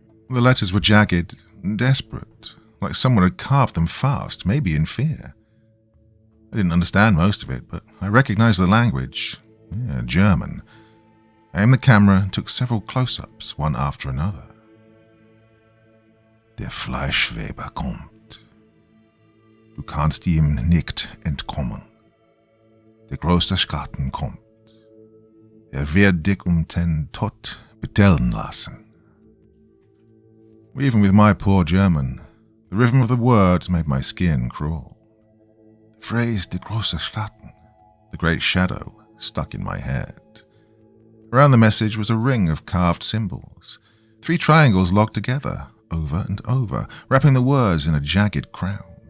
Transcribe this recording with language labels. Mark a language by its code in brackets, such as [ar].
[en] The letters were jagged and desperate, like someone had carved them fast, maybe in fear. I didn't understand most of it, but I recognized the language. Yeah, German. I aimed the camera and took several close-ups, one after another. [de] Der Fleischweber kommt. Du kannst ihm nicht entkommen. Der große Schatten kommt. Wird dich den Tod betellen lassen. [en] Even with my poor German, the rhythm of the words made my skin crawl. The phrase [de] der große Schatten, [en] the great shadow, stuck in my head. Around the message was a ring of carved symbols, 3 triangles locked together, over and over, wrapping the words in a jagged crown.